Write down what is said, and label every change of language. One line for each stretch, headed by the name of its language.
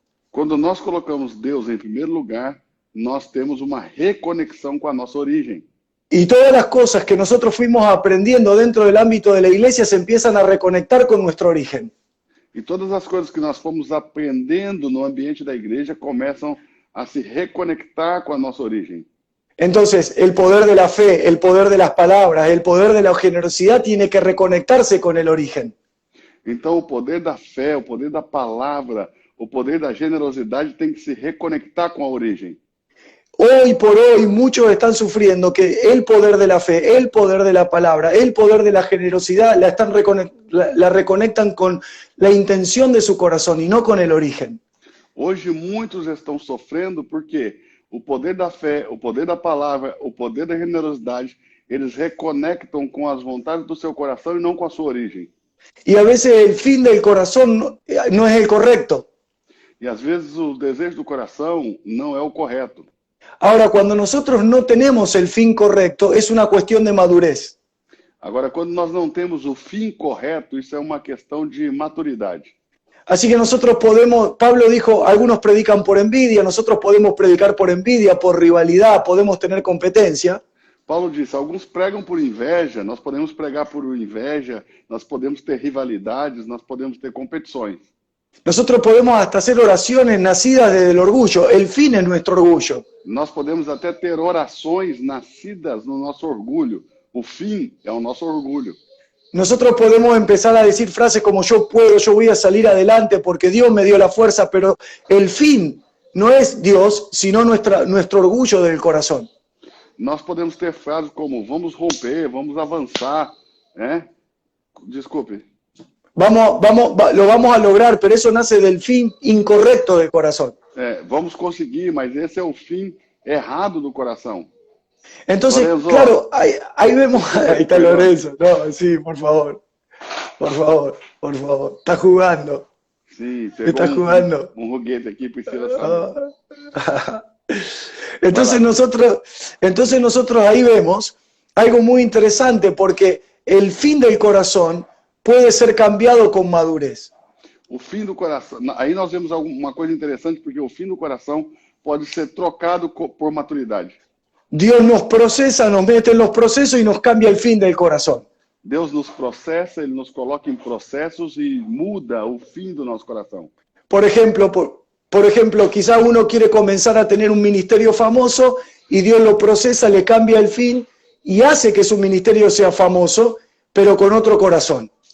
Portuguese: Quando nós colocamos Deus em primeiro lugar, nós temos uma reconexão com a nossa origem.
Spanish: Y todas las cosas que nosotros fuimos aprendiendo dentro del ámbito de la iglesia se empiezan a reconectar con nuestro origen.
Portuguese: E todas as coisas que nós fomos aprendendo no ambiente da igreja começam a se reconectar com a nossa origem.
Spanish: Entonces, el poder de la fe, el poder de las palabras, el poder de la generosidad tiene que reconectarse con el origen.
Portuguese: Então, o poder da fé, o poder da palavra, o poder da generosidade tem que se reconectar com a origem.
Spanish: Hoy por hoy muchos están sufriendo que el poder de la fe, el poder de la palabra, el poder de la generosidad la reconectan con la intención de su corazón y no con el origen.
Portuguese: Hoje muitos estão sofrendo porque o poder da fé, o poder da palavra, o poder da generosidade, eles reconectam com as vontades do seu coração e não com a sua origem.
Spanish: Y a veces el fin del corazón no es el correcto.
Portuguese: E às vezes o desejo do coração não é o correto.
Spanish: Ahora, cuando nosotros no tenemos el fin correcto, es una cuestión de madurez.
Portuguese: Agora, quando nós não temos o fim correto, isso é uma questão de maturidade.
Spanish: Así que nosotros podemos, Pablo dijo, algunos predican por envidia, nosotros podemos predicar por envidia, por rivalidad, podemos tener competencia.
Portuguese: Paulo disse, alguns pregam por inveja, nós podemos pregar por inveja, nós podemos ter rivalidades, nós podemos ter competições.
Spanish: Nosotros podemos hasta hacer oraciones nacidas desde el orgullo, el fin es nuestro orgullo.
Portuguese: Nós podemos até ter orações nascidas no nosso orgulho, o fim é o nosso orgulho.
Spanish: Nosotros podemos empezar a decir frases como yo puedo, yo voy a salir adelante porque Dios me dio la fuerza, pero el fin no es Dios, sino nuestro orgullo del corazón.
Portuguese: Nós podemos ter frases como vamos romper, vamos avançar, né? Desculpe.
Spanish: Lo vamos a lograr, pero eso nace del fin incorrecto del corazón.
Portuguese: Vamos conseguir, mas esse é o fim errado do coração.
Spanish: Entonces, Lorenzo, claro, ahí vemos, ahí está Lorenzo, no, sí, por favor, está jugando. Sí, está jugando. Un juguete aquí,
Portuguese: precisa saber.
Spanish: Entonces nosotros ahí vemos algo muy interesante porque el fin del corazón puede ser cambiado con madurez.
Portuguese: O fim do coração, aí nós vemos uma coisa interessante porque o fim do coração pode ser trocado por maturidade.
Spanish: Dios nos procesa, nos mete en los procesos y nos cambia el fin del corazón.
Portuguese: Deus nos processa, Ele nos coloca em processos e muda o fim do nosso coração.
Spanish: Por ejemplo, quizá uno quiere comenzar a tener un ministerio famoso y Dios lo procesa, le cambia el fin y hace que su ministerio sea famoso, pero con otro corazón.